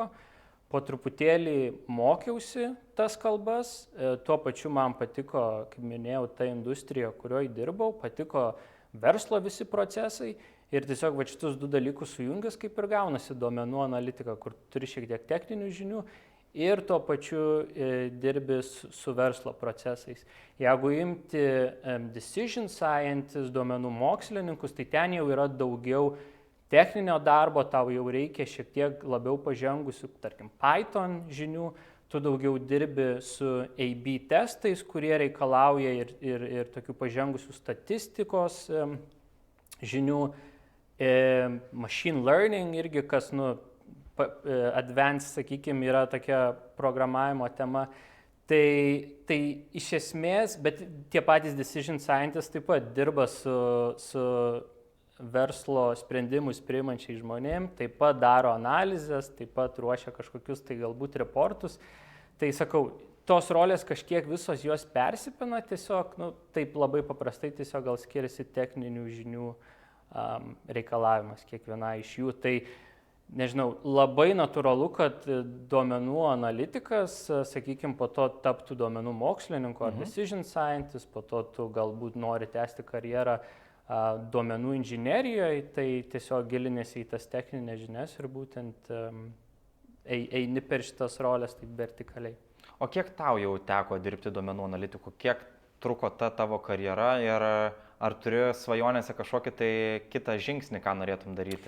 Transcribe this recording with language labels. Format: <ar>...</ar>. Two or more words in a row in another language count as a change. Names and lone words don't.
<lt>Po truputėlį mokiausi tas kalbas, tuo pačiu man patiko, kaip minėjau, ta industrija, kurioje dirbau, patiko verslo visi procesai. Ir tiesiog šitus 2 dalykus sujungęs kaip ir gaunasi duomenų analitika, kur turi šiek tiek techninių žinių ir tuo pačiu dirbi su verslo procesais. Jeigu imti</lt> <en>decision scientist,</en> <lt>duomenų mokslininkus, tai ten jau yra daugiau techninio darbo, tau jau reikia šiek tiek labiau pažengusių, tarkim, Python žinių, tu daugiau dirbi su A/B testais, kurie reikalauja ir tokių pažengusių statistikos žinių,</lt> <en>machine learning</en> <lt>irgi, kas, advanced, sakykime, yra tokia programavimo tema. Tai iš esmės, bet tie patys</lt> <en>decision scientists</en> <lt>taip pat dirba su verslo sprendimus priimančiai žmonėm, taip pat daro analizės, taip pat ruošia kažkokius tai galbūt reportus. Tai sakau, tos rolės kažkiek visos jos persipina, tiesiog, taip labai paprastai tiesiog gal skiriasi techninių žinių reikalavimas kiekviena iš jų. Tai, nežinau, labai natūralu, kad duomenų analitikas, sakykime, po to taptų duomenų mokslininku ar</lt> <en>decision scientist,</en> <lt>po to tu galbūt nori tęsti karjerą duomenų inžinerijoje, tai tiesiog gilinėsi į tas techninės žinias ir būtent eini per šitas rolės taip vertikaliai. O kiek tau jau teko dirbti duomenų analitiku? Kiek truko ta tavo karjera ir ar turi svajonėse kažkokį tai kitą žingsnį, ką norėtum daryti?</lt>